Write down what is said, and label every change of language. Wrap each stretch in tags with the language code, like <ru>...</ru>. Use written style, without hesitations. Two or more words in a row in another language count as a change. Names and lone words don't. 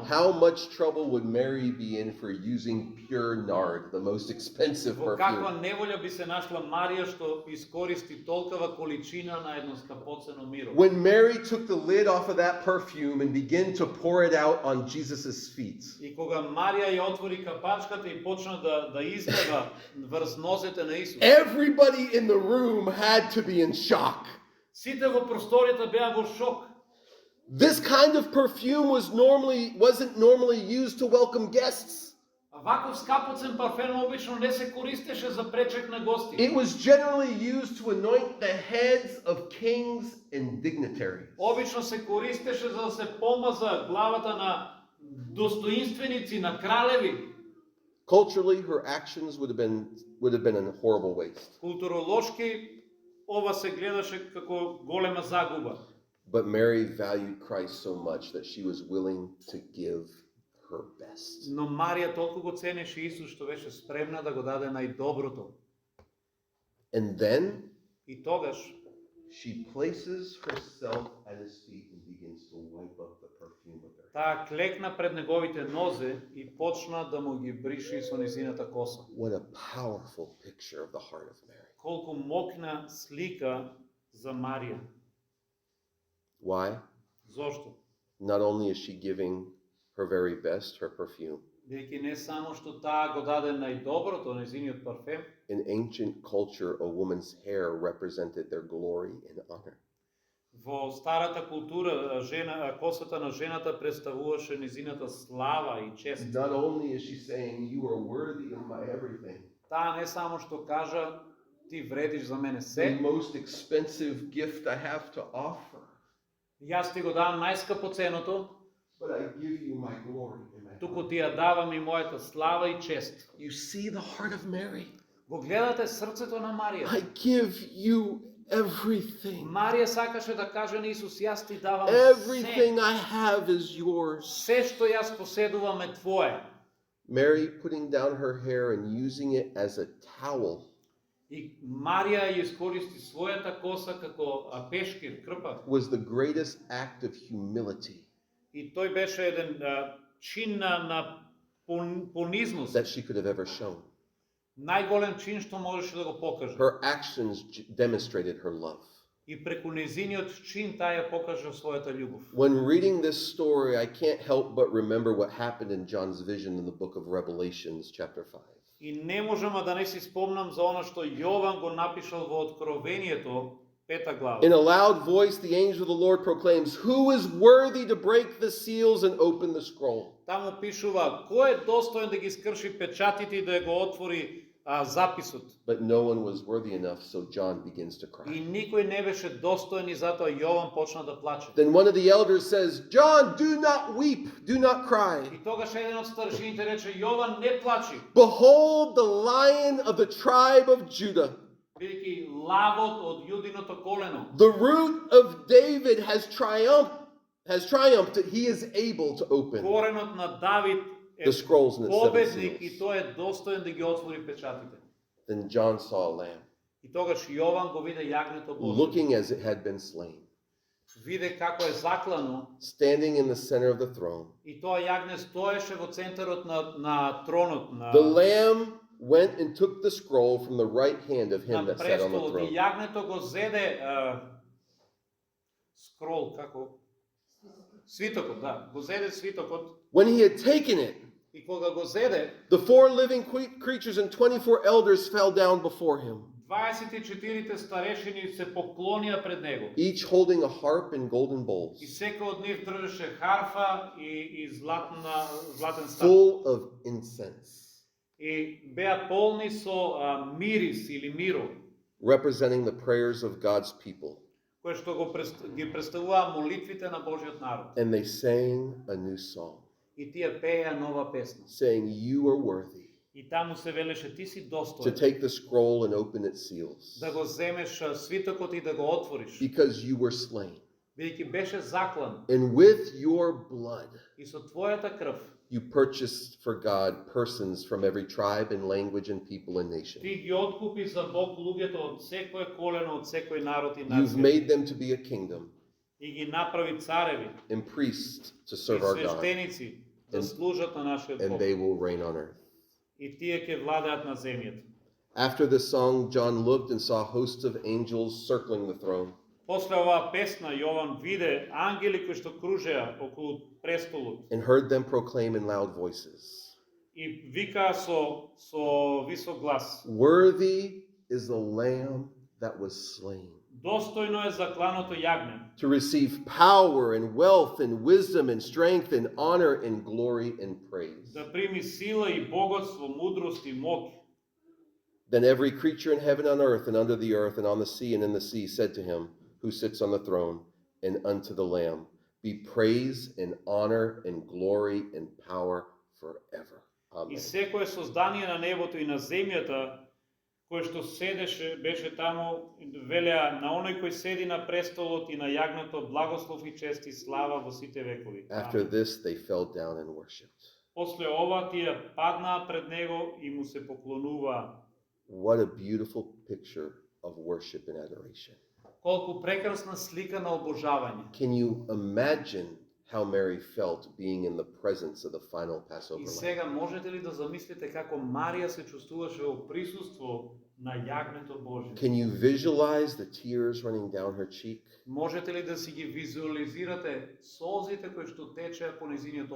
<en>how much trouble would Mary be in for using pure nard, the most expensive</en> <mk>во каква</mk> <en>perfume?</en> <mk>неволја би се нашла Марија што искористи толкова количина на едно скапоцено миро.</mk> <en>When Mary took the lid off of that perfume and began to pour it out on Jesus' feet,</en> <mk>И кога Марија ја отвори капачката и почна да излива врз нозете на Исус,</mk> <en>everybody in the room had to be in shock.</en> <mk>сите во просторијата беа во шок.</mk> <en>This kind of perfume wasn't normally used to welcome guests.</en> <mk>Ваков скапоцен парфем обично не се користеше за пречек на гости.</mk> <en>It was generally used to anoint the heads of kings and dignitaries.</en> <mk>Обично се користеше за да се помаза главата на достоинственици, на кралеви.</mk> <en>Culturally, her actions would have been a horrible waste.</en> <mk>Културолошки ова се гледаше како голема загуба.</mk> <en>But Mary valued Christ so much that she was willing to give her best.</en> <mk>Но Марија толку го ценеше Исус што беше спремна да го даде најдоброто.</mk> <en>And then</en> <mk>И тогаш</mk> <en>she places herself at his feet and begins to wipe up the perfume of her hair.</en> <mk>таа клекна пред неговите нозе и почна да му ги брише со низината коса.</mk> <en>What a powerful picture of the heart of Mary.</en> <mk>Колку мокна слика за Марија.</mk> <en>Why?</en> <mk>Зошто?</mk> <en>Not only is she giving her very best, her perfume.</en> <mk>Бидејќи не само што таа го даде најдоброто, незиниот парфем,</mk> <en>In ancient culture, a woman's hair represented their glory and honor.</en> <mk>Во старата култура косата на жената представуваше низината слава и чест.</mk> <en>Not only is she saying, you are worthy of my everything,</en> <mk>Таа не само што кажа ти вредиш за мене</mk> <en>the</en> <mk>се,</mk> <en>most expensive gift I have to offer,</en> <mk>јас ти го давам најскапоценото,</mk> <en>but I give you my glory and my</en> <mk>туку</mk> <en>honor.</en> <mk>ти ја давам и мојата слава и чест.</mk> <en>You see the heart of Mary?</en> <mk>Го гледате срцето на Марија.</mk> <en>I give you everything.</en> <mk>Марија сакаше да каже на Исус, јас ти давам</mk> <en>Everything</en> <mk>се.</mk> <en>I have is yours.</en> <mk>Се што јас поседувам е твое.</mk> <en>Mary putting down her hair and using it as a towel</en> <mk>И Марија ја искористи својата коса како пешкир, крпа.</mk> <en>was the greatest act of humility</en> <mk>И тој беше еден чин на понизност.</mk> <en>that she could have ever shown.</en> <mk>Најголем чин што можеше да го покаже.</mk> <en>Her actions demonstrated her love.</en> <mk>И преку незиниот чин таа ја покажа својата љубов.</mk> <en>When reading this story, I can't help but remember what happened in John's vision in the book of Revelations, chapter 5.</en> <mk>И не можам да не си спомнам за она што Јован го напишал во Откровението, 5 глава.</mk> <en>In a loud voice, the angel of the Lord proclaims, "Who is worthy to break the seals and open the scroll?"</en> <mk>Таму пишува, кој е достоен да ги скрши печатите и да го отвори записот.</mk> <en>But no one was worthy enough, so John begins to</en> <mk>И</mk> <en>cry.</en> <mk>никој не беше достоен и затоа Јован почна да плаче.</mk> <en>Then one of the elders says, "John, do not weep, do not cry.</en> <mk>И тогаш еден од старшините рече, Јован, не плачи,</mk> <en>Behold the Lion of the tribe of Judah.</en> <mk>бидејќи лавот од јудиното колено,</mk> <en>The root of David has triumphed. He is able to open</en> <mk>коренот на Давид е</mk> <en>the scrolls and the seven</en> <mk>победник и</mk> <en>seals."</en> <mk>тој е достоен да ги отвори печатите.</mk> <en>Then John saw a lamb,</en> <mk>И тогаш Јован го виде јагнето Божие.</mk> <en>looking as it had been slain,</en> <mk>Виде како е заклано</mk> <en>standing in the center of the throne.</en> <mk>и тоа јагне стоеше во центарот на тронот на</mk> <en>The lamb went and took the scroll from the right hand of him</en> <mk>на</mk> <en>that sat on the</en> <mk>престолот и</mk> <en>throne.</en> <mk>јагнето го зеде скрол како свитокот, да, го зеде свитокот</mk> <en>When he had taken it,</en> <mk>и кога го зеде,</mk> <en>the four living creatures and 24 elders fell down before him,</en> <mk>24 старешини се поклонија пред него.</mk> <en>each holding a harp and golden bowls,</en> <mk>И секој од нив држеше харфа и златен став.</mk> <en>full of incense,</en> <mk>И беа полни со мирис или миро,</mk> <en>representing the prayers of God's people.</en> <mk>кои што ги представуваа молитвите на Божиот народ.</mk> <en>And they sang a new song,</en> <mk>И тие пееа нова песна.</mk> <en>saying, "You are worthy</en> <mk>И таму се велеше ти си</mk> <en>to</en> <mk>достоен</mk> <en>take the scroll and open its seals,</en> <mk>да го земеш свитокот и да го отвориш,</mk> <en>because you were slain.</en> <mk>бидејќи беше заклан</mk> <en>And with your blood,</en> <mk>и со твојата крв</mk> <en>you purchased for God persons from every tribe and language and people and nation.</en> <mk>ти ги откупи за Бог луѓето од секое колено, од секој народ и</mk> <en>You've</en> <mk>нација</mk> <en>made them to be a kingdom</en> <mk>и ги направи цареви</mk> <en>and priests to</en> <mk>и</mk> <en>serve our God,</en> <mk>свештеници да</mk> <en>And-</en> <mk>служат на нашиот</mk> <en>and</en> <mk>Бог</mk> <en>they will reign on earth."</en> <mk>и тие ќе владеат на земјата.</mk> <en>After this song, John looked and saw hosts of angels circling the throne.</en> <mk>После оваа песна Јован виде ангели кои што кружеа околу престолот</mk> <en>And heard them proclaim in loud voices,</en> <mk>и викаа со висок глас:</mk> <en>"Worthy is the Lamb that was slain</en> <mk>Достојно е закланото јагне</mk> <en>to receive power and wealth and wisdom and strength and honor and glory and praise."</en> <mk>да прими сила и богатство, мудрост и моќ.</mk> <en>Then every creature in heaven, on earth, and under the earth, and on the sea, and in the sea, said to him who sits on the throne and unto the Lamb, "Be praise and honor and glory and power forever."</en> <mk>И</mk> <en>Amen.</en> <mk>секое создание на небото и на земјата, кој што седеше, беше таму, велеа на оној кој седи на престолот и на јагнето, благослов и чест и слава во сите векови.</mk> <en>After</en> <mk>Амен.</mk> <en>this, they fell down and worshipped.</en> <mk>После ова тие паднаа пред него и му се поклонуваа.</mk> <en>What a beautiful picture of worship and adoration.</en> <mk>Колку прекрасна слика на обожавање.</mk> <en>Can you imagine how Mary felt being in the presence of the final Passover</en> <mk>И</mk> <en>lamb?</en> <mk>сега можете ли да замислите како Марија се чувствуваше во присуство на јагнето Божие?</mk> <en>Can you visualize the tears running down her cheek</en> <mk>Можете ли да си ги визуализирате солзите кои што течеа по незиниот</mk>